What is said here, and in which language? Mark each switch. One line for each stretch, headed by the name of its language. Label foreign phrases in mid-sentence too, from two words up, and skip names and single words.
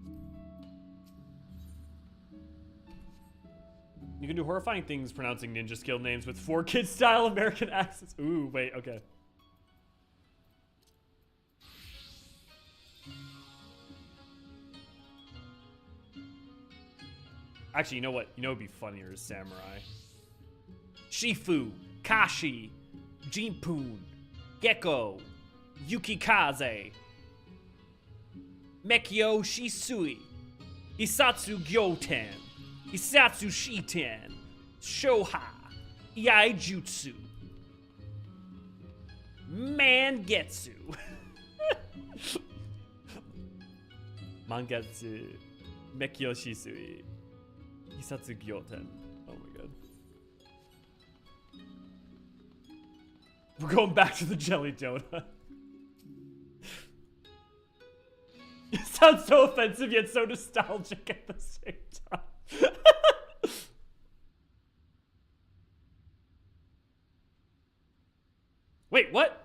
English: You can do horrifying things pronouncing ninja skill names with 4-kid style American accents. Ooh, wait, okay. Actually, you know what? You know what would be funnier is samurai. Shifu, Kashi, Jinpun, Gecko, Yukikaze, Mekyo Shisui, Hisatsu Gyoten, Hisatsu Shiten, Shoha, Iaijutsu, Mangetsu, Mangetsu, Mekyo Shisui, Hisatsu Gyoten. Oh my god. We're going back to the jelly donut. It sounds so offensive yet so nostalgic at the same time. Wait, what?